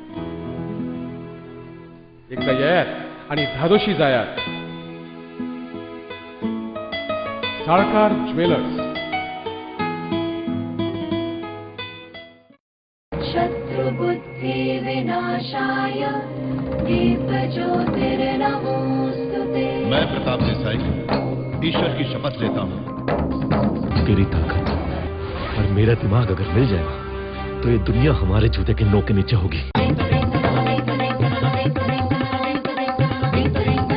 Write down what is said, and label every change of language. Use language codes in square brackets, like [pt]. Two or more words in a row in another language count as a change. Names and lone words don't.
[kok] एकदा येयात आणि धादोशी जायात साळकार ज्वेलर्स [sa] शत्रुबुद्धि विनाशाय दीप ज्योतिर्नमोस्तुते। [hi] मैं प्रताप देसाई ईश्वर की शपथ लेता हूँ तेरी ताकत और मेरा दिमाग अगर मिल जाएगा तो ये दुनिया हमारे जूते के नोक के नीचे होगी।